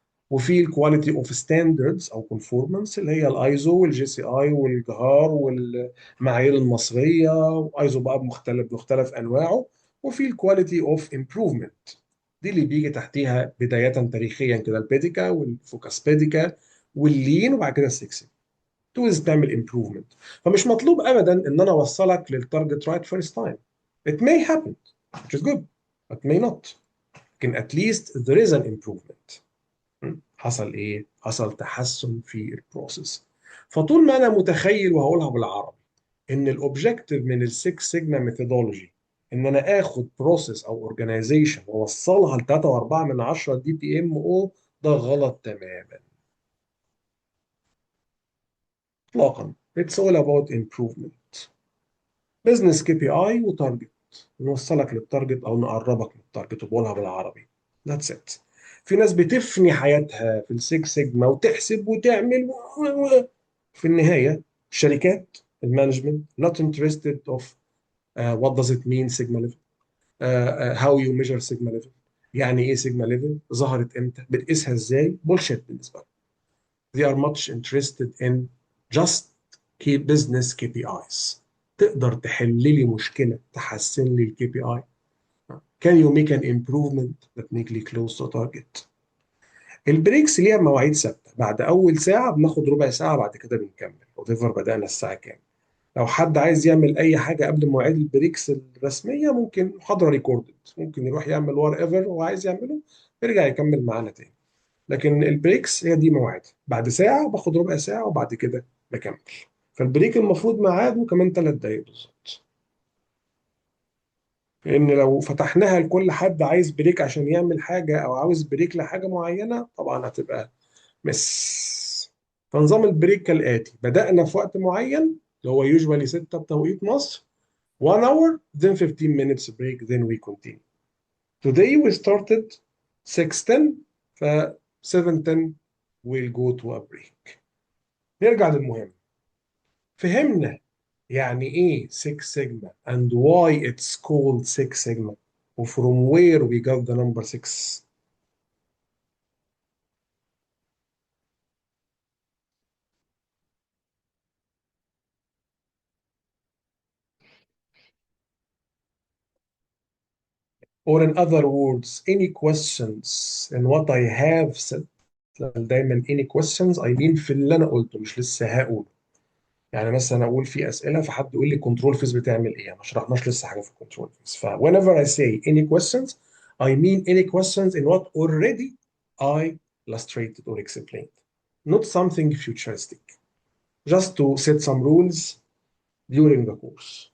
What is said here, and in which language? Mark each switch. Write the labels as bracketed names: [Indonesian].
[Arabic] وفي الكواليتي اوف ستاندردز او كونفورمانس، اللي هي الايزو والجي سي اي والجهار والمعايير المصريه، وايزو بقى بمختلف انواعه. وفي الكواليتي اوف امبروفمنت، دي اللي بيجي تحتيها بدايه تاريخيا كده البيديكا والفوكاس بيديكا واللين، وبعد كده السكسي توز تعمل امبروفمنت. فمش مطلوب ابدا ان انا اوصلك للتارجت رايت فيرست تايم. [English] It may happen which is good but may not. لكن at least there is an improvement. [Arabic] حصل ايه؟ حصل تحسن في البروسيس. فطول ما انا متخيل، وهقولها بالعربي، ان الاوبجيكتيف من السكس سيجما ميثودولوجي ان انا اخد بروسيس او اورجانيزيشن واوصلها ل 3.4 من 10 دي بي ام او، ده غلط تماما اطلاقا. [English] It's all about improvement. [Arabic] بزنس كي بي اي وتارجت، نوصلك للتارجت او نقربك من التارجت، وبقولها بالعربي. ذاتس ات. في ناس بتفني حياتها في السيكس سيجما وتحسب وتعمل في النهايه الشركات المانجمنت [English] not interested of what does it mean sigma level, [Arabic] how you measure sigma level. يعني ايه سيجما ليفل؟ ظهرت امتى؟ بتقيسها ازاي؟ بولشيت بالنسبه لهم. [English] They are much interested in just key business KPIs. [Arabic] تقدر تحل لي مشكلة تحسن لي الكي بي اي؟ [English] Can you make an improvement that make me close to target؟ [Arabic] البريكس ليها مواعيد ثابتة. بعد أول ساعة بناخد ربع ساعة، بعد كده بنكمل whatever بدأنا الساعة كام. لو حد عايز يعمل أي حاجة قبل مواعيد البريكس الرسمية، ممكن محاضرة ريكوردد، ممكن يروح يعمل وات ايفر هو عايز يعمله، يرجع يكمل معانا تاني. لكن البريكس هي دي مواعيد. بعد ساعة باخد ربع ساعة، وبعد كده بكمل. فالبريك المفروض ميعاده كمان 3 دقايق بالظبط. لأن لو فتحناها لكل حد عايز بريك عشان يعمل حاجة أو عاوز بريك لحاجة معينة، طبعا هتبقى مس. فنظام البريك كالآتي: بدأنا في وقت معين اللي هو يوجوالي 6 بتوقيت مصر، [English] 1 hour then 15 minutes break then we continue. Today we started 6:10 ف 7:10 we'll go to a break. [Arabic] نرجع للمهم. فهمنا يعني ايه [English] 6 sigma and why it's called 6 sigma و from where we got the number 6. Or in other words, any questions in what I have said. [Arabic] دايما [English] any questions I mean [Arabic] في اللي انا قلته، مش لسه هقول. يعني مثلا اقول في اسئله، فحد يقول لي كنترول فيز بتعمل ايه، ما شرحناش لسه حاجه في الكنترول فيز. [English] ف whenever I say any questions I mean any questions in what already I illustrated or explained, not something futuristic, just to set some rules during the course.